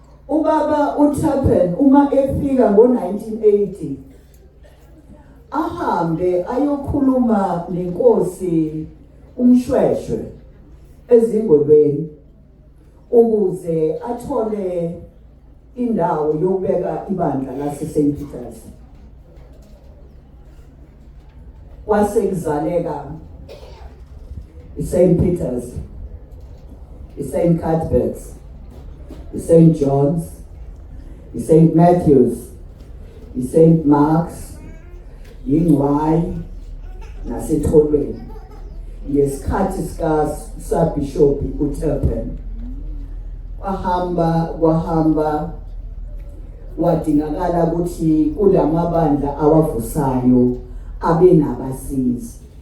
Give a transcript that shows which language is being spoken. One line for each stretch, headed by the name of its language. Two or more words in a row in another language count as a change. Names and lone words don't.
Zulu: Ubaba uTurpin uma efika ngo1980 ahambe ayokhuluma nenkosi uMshweshwe ezingolweni ukuze athole indawo yokubeka ibandla laseSt Peters. Wasekuzaleka iSt Peters, iSt Cuthbert's, iSt John's, iSt Matthew's, iSt Mark's, yiNgqwayi naseTholweni ngesikhathi sikaBishop uTurpin. Wahamba wadingakala ukuthi kulamabandla awavusayo abe nabasizi.